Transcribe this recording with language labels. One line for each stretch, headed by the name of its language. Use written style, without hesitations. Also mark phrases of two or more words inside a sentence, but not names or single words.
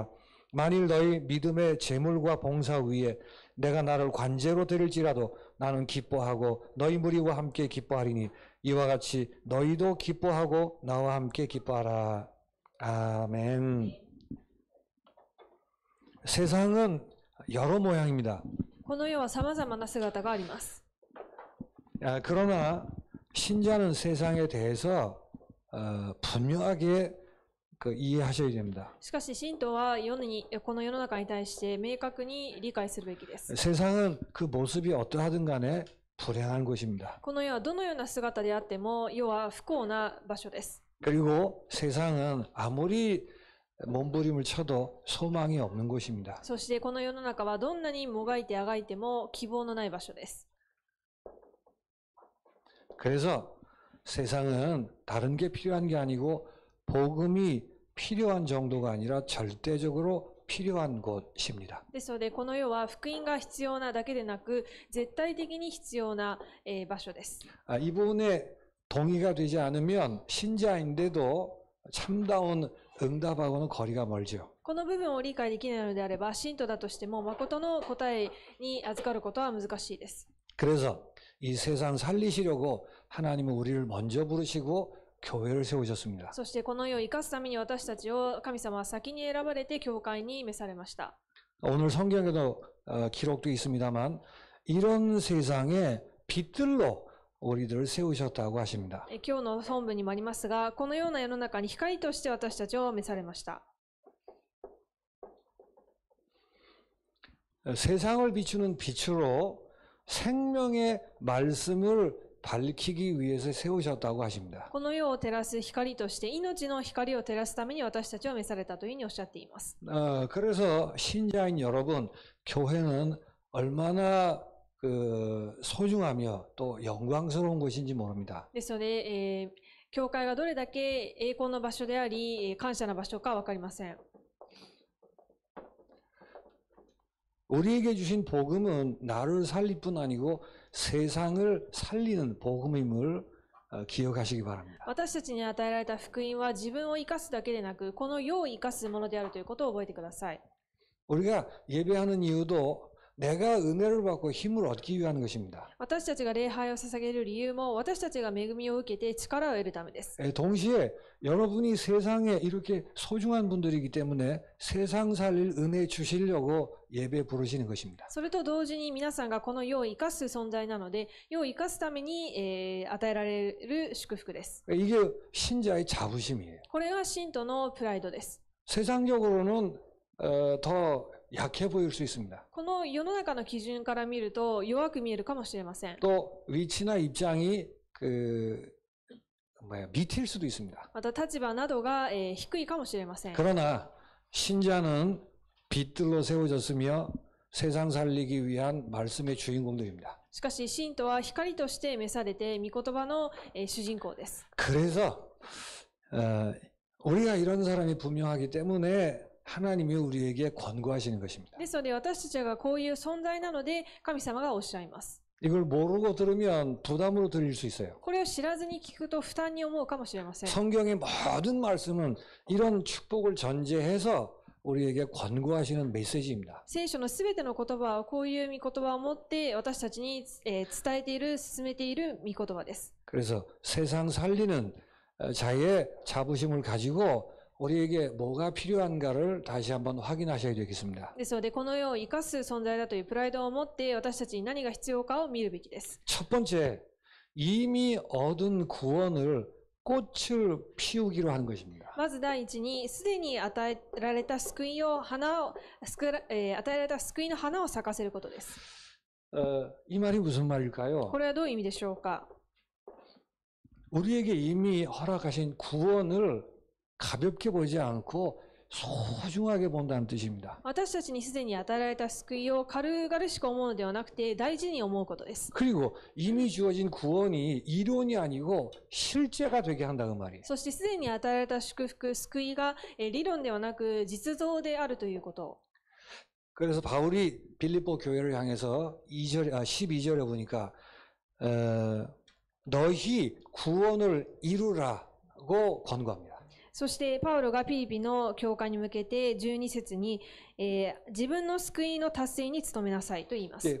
Korean: 만일 너희 믿음의 제물과 봉사 위에 내가 나를 관제로 드릴지라도 나는 기뻐하고 너희 무리와 함께 기뻐하리니 이와 같이 너희도 기뻐하고 나와 함께 기뻐하라. 아멘. 세상은 여러 모양입니다.
Japanese: この世は様々な姿があります。
Korean: 그러나 신자는 세상에 대해서 분명하게 이해하셔야 됩니다.
Japanese: しかし信徒はこの世の中に対して明確に理解するべきです。
Korean: 세상은 그 모습이 어떠하든 간에 불행한 곳입니다.
Japanese: この世はどのような姿であっても世は不幸な場所です。
Korean: 그리고 세상은 아무리 몸부림을 쳐도 소망이 없는 곳입니다.
Japanese: そしてこの世の中はどんなにもがいてあがいても希望のない場所です。
Korean: 그래서 세상은 다른 게 필요한 게 아니고 복음이 필요한 정도가 아니라 절대적으로 필요한 곳입니다.
Japanese: ですのでこの世は福音が必要なだけでなく絶対的に必要な場所です。
Korean: 이 부분에 동의가 되지 않으면 신자인데도 참다운 응답하고는 거리가 멀죠.
Japanese: この部分を理解できないのであれば信徒だとしても誠の答えに預かることは難しいです。
Korean: 그래서 이 세상 살리시려고 하나님은 우리를 먼저 부르시고 교회를 세우셨습니다.
Japanese: そしてこの世を生かすために私たちを神様は先に選ばれて教会に召されました。
Korean: 오늘 성경에도 기록도 있습니다만 이런 세상에 빛들로 우리들을 세우셨다고 하십니다.
Japanese: 今日の本文にもありますが、このような世の中に光として私たちを召されました。
Korean: 세상을 비추는 빛으로 생명의 말씀을 밝히기 위해서 세우셨다고 하십니다.
Japanese: この世を照らす光として命の光を照らすために私たちを召されたというふうにおっしゃっています。
Korean: 그래서 신자인 여러분, 교회는 얼마나 소중하며 또 영광스러운 것인지 모릅니다.
Japanese: ですので、教会がどれだけ栄光の場所であり、感謝の場所か分かりません。
Korean: 우리에게 주신 복음은 나를 살릴 뿐 아니고 세상을 살리는 복음임을 기억하시기 바랍니다.
Japanese: 私たちに与えられた福音は自分を生かすだけでなく、この世を生かすものであるということを覚えてください。
Korean: 우리가 예배하는 이유도 내가 은혜를 받고 힘을 얻기 위한 것입니다.
Japanese: 私たちが礼拝を捧げる理由も私たちが恵みを受けて力を得るためです。
Korean: 동시에 여러분이 세상에 이렇게 소중한 분들이기 때문에 세상 살릴 은혜 주시려고 예배 부르시는 것입니다.
Japanese: それと同時に皆さんがこの世を生かす存在なので、世を生かすために、与えられる祝福です。
Korean: 이게 신자의 자부심이에요.
Japanese: これが信徒のプライドです。
Korean: 세상적으로는 더 약해 보일 수 있습니다.
Japanese: この世の中の基準から見ると弱く見えるかもしれません。
Korean: 또 위치나 입장이 밑일 수도 있습니다.
Japanese: また立場などが、低いかもしれません。
Korean: 그러나 신자는 빛들로 세워졌으며 세상 살리기 위한 말씀의 주인공들입니다.
Japanese: しかし信徒は光として召されて御言葉の、主人公です。
Korean: 그래서 우리가 이런 사람이 분명하기 때문에 하나님이 우리에게 권고하시는 것입니다.
Japanese: ですので私たちがこういう存在なので神様がおっしゃいます。
Korean: 이걸 모르고 들으면 부담으로 들릴 수 있어요.
Japanese: これを知らずに聞くと負担に思うかもしれません。
Korean: 성경의 모든 말씀은 이런 축복을 전제해서 우리에게 권고하시는 메시지입니다.
Japanese: 聖書のすべての言葉はこういう御言葉を持って私たちに伝えている、進めている御言葉です。
Korean: 그래서 세상 살리는 자의 자부심을 가지고 우리에게 뭐가 필요한가를 다시 한번 확인하셔야 되겠습니다.
Japanese: ですのでこの世を生かす存在だというプライドを持って私たちに何が必要かを見るべきです。
Korean: 첫 번째, 이미 얻은 구원을 꽃을 피우기로 하는 것입니다.
Japanese: まず第一に、すでに与えられた救いの花を咲かせることです。
Korean: 이 말이 무슨 말일까요?
Japanese: これはどういう意味でしょうか。
Korean: 우리에게 이미 허락하신 구원을 가볍게 보지 않고 소중하게 본다는 뜻입니다.
Japanese: 私たちにすでに与えられた救いを軽々しく思うのではなくて、大事に思うことです。
Korean: 그리고 이미 주어진 구원이 이론이 아니고 실제가 되게 한다는 말이에요.
Japanese: そしてすでに与えられた祝福、救いが理論ではなく実像であるということ。
Korean: 그래서 바울이 빌립보 교회를 향해서 12절에 보니까 너희 구원을 이루라고 권고합니다.
Japanese: そしてパウロがピリピの教会に向けて12節に、自分の救いの達成に努めなさいと言います。